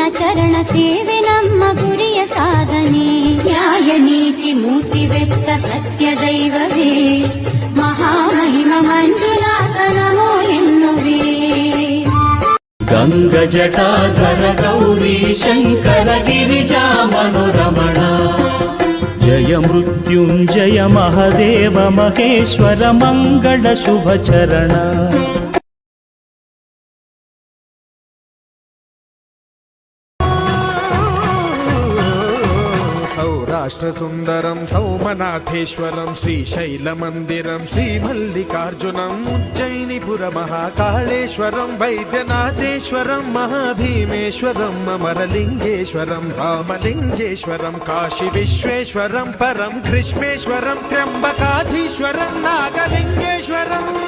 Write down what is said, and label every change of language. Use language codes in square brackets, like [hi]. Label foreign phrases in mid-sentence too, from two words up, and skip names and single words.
[kn] ಚರಣ ಸೇವೆ ನಮ್ಮ ಗುರಿಯ ಸಾಧನೆ ನ್ಯಾಯ ನೀತಿ ಮೂರ್ತಿವೆತ್ತ ಸತ್ಯ ದೈವವೇ ಮಹಾಮಹಿಮ ಮಂಜುನಾಥ ನಮೋ ಎನ್ನುವೆ ಗಂಗ ಜಟಾಧರ ಗೌರಿ ಶಂಕರ ಗಿರಿಜಾ ಮನೋರಮಣ ಜಯ ಮೃತ್ಯುಂಜಯ ಮಹದೇವ ಮಹೇಶ್ವರ ಮಂಗಳ ಶುಭ ಚರಣ [sa] सौराष्ट्रसुन्दरं सौमनाथेश्वरं श्रीशैलमन्दिरं श्रीमल्लिकार्जुनम् उज्जयिनीपुरमहाकाळेश्वरं वैद्यनाथेश्वरं महाभीमेश्वरम् अमरलिङ्गेश्वरं रामलिङ्गेश्वरं काशीविश्वेश्वरं परं ग्रीष्मेश्वरं त्र्यम्बकाधीश्वरं नागलिङ्गेश्वरं